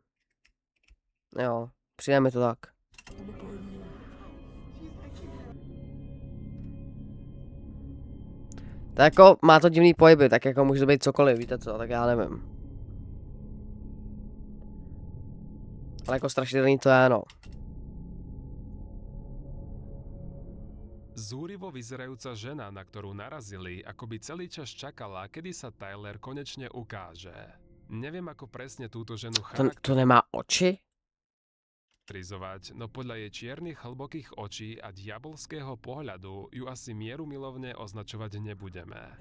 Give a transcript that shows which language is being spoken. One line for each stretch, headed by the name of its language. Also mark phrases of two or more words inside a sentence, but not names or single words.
Czech: Jo, přijde mi to tak. Tak jako má to divný pohyby, tak jako může to být cokoliv, víte co, tak já nevím. Ale jako strašidelný to je, no.
Slovak: Zúrivo vyzerajúca žena, na ktorú narazili, akoby celý čas čakala, kedy sa Tyler konečne ukáže. Neviem, ako presne túto ženu
Czech: To nemá oči?
Slovak: charakterizovať, no podľa jej čiernych hlbokých očí a diabolského pohľadu ju asi mierumilovne označovať nebudeme.